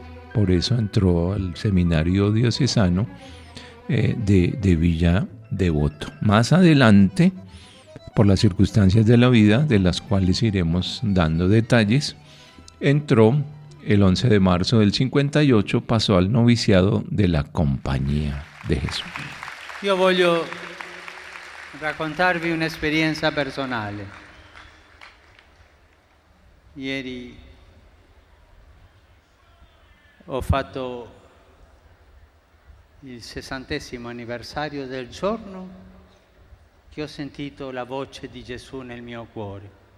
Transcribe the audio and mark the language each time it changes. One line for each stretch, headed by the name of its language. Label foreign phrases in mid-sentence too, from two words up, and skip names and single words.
Spanish: Por eso entró al seminario diocesano de Villa Devoto. Más adelante, por las circunstancias de la vida, de las cuales iremos dando detalles, entró el 11 de marzo del 58, pasó al noviciado de la Compañía de Jesús.
Italian: Io voglio raccontarvi un'esperienza personale. Ieri ho fatto il 60° anniversario del giorno che ho sentito la voce di Gesù nel mio cuore.